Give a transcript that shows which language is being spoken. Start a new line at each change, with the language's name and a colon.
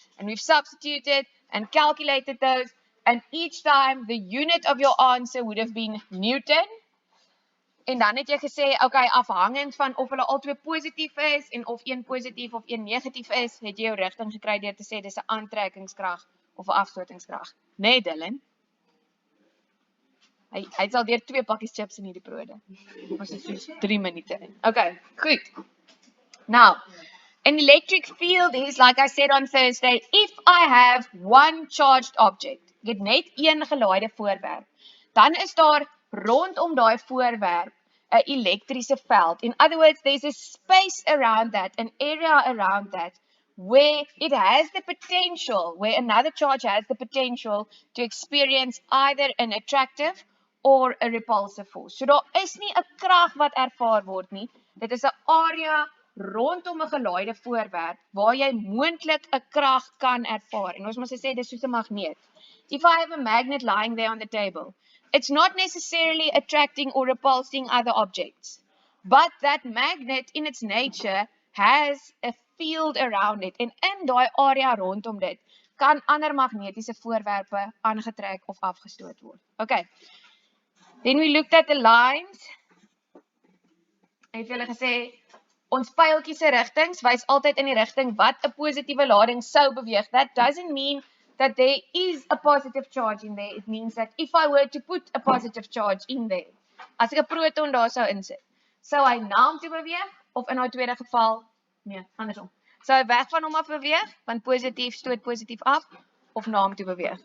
English: And we've substituted and calculated those, and each time the unit of your answer would have been Newton.
Afrikaans: En dan het jy gesê, okay, afhangend van of hulle albei positief is en of een positief of een negatief is, het jy jou rigting gekry deur te sê dis 'n aantrekkingskrag of 'n afstotingskrag. Nee, Dylan. Hy sal deur 2 pakkies chips in hierdie brode. Ons is soos 3 minute in. Okay, goed.
English: Now, an electric field is, like I said on Thursday, if I have one charged object,
Afrikaans: ek het net een gelaaide voorwerp, dan is daar rondom daai voorwerp 'n elektriese veld.
English: In other words, there's a space around that, an area around that, where it has the potential, where another charge has the potential to experience either an attractive or a repulsive force.
Afrikaans: So daar is nie 'n krag wat ervaar word nie. Dit is 'n area rondom 'n gelaaide voorwerp waar jy moontlik 'n krag kan ervaar. En ons moet sê dis soos 'n magneet.
English: If I have a magnet lying there on the table, it's not necessarily attracting or repulsing other objects, but that magnet in its nature has a field around it.
Afrikaans: En in daai area rondom dit kan ander magnetiese voorwerpe aangetrek of afgestoot word. Okay.
English: Then we looked at the lines.
Afrikaans: Het julle gesê ons pyltjie se rigtings wys altyd in die rigting wat 'n positiewe lading sou beweeg.
English: That doesn't mean that there is a positive charge in there. It means that if I were to put a positive charge in there,
Afrikaans: as ek 'n proton daar sou insit, sou hy na hom toe beweeg of in daai tweede geval, nee, andersom. Sou hy weg van hom af beweeg, want positief stoot positief af of na hom toe beweeg.